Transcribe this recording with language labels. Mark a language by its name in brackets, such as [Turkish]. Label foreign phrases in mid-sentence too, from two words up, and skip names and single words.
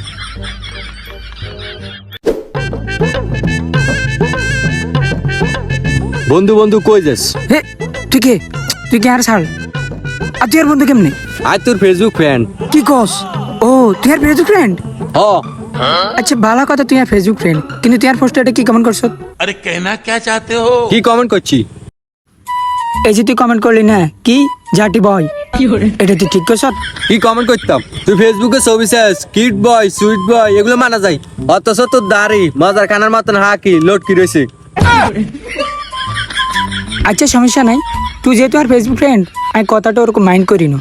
[Bangla] বন্ধু বন্ধু কই যাস? হে তুই কে? তুই কে আর ছাড়। আর তুই আর বন্ধু কেমনে? আজ তোর [English] Facebook friend. [Bangla] কি কস? ও তুই আর [English] Facebook friend? [Bangla] হ আচ্ছা ভালো কথা, তুই আর [English] Facebook friend, [Bangla] কিন্তু তুই আর পোস্টে এটা কি কমেন্ট করছ? [Hindi] अरे कहना क्या चाहते हो? [Bangla] কি কমেন্ট করছি? এই যে তুই কমেন্ট করলি না কি জাটি বয়, এটা তুই ঠিক করছ? কি কমেন্ট করতাম? তুই ফেসবুকে ছবি চাস, [English] cute boy, sweet boy, [Bangla] এগুলো মানা যায়। অথচ তোর দাড়ি মজার খানার মতন হাকি লোড কি রয়েছে। আচ্ছা সমস্যা নাই, তুই যেহেতু আর [English] Facebook friend, [Bangla] আমি কথাটা ওরকম মাইন্ড করি না।